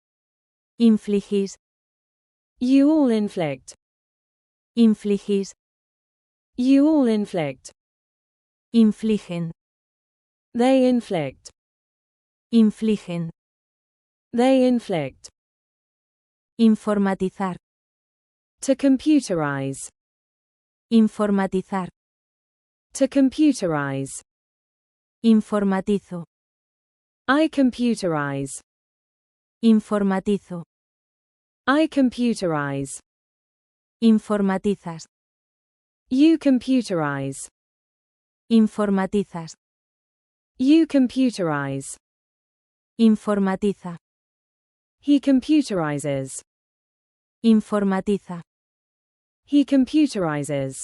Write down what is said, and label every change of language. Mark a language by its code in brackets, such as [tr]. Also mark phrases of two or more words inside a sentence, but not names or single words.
[es] Infligís. [en] You all inflict. [es] Infligís. [en] You all inflict. [es] Infligen. [en] They inflict. [es] Infligen. [en] They inflict. [es] Informatizar. [en] To computerize. [es] Informatizar. [en] To computerize. [es] Informatizo. [en] I computerize. [es] Informatizo. [en] I computerize. [es] Informatizas. [en] You computerize. [es] Informatizas. [en] You computerize. [es] Informatiza. [en] He computerizes. [es] Informatiza. [en] He computerizes.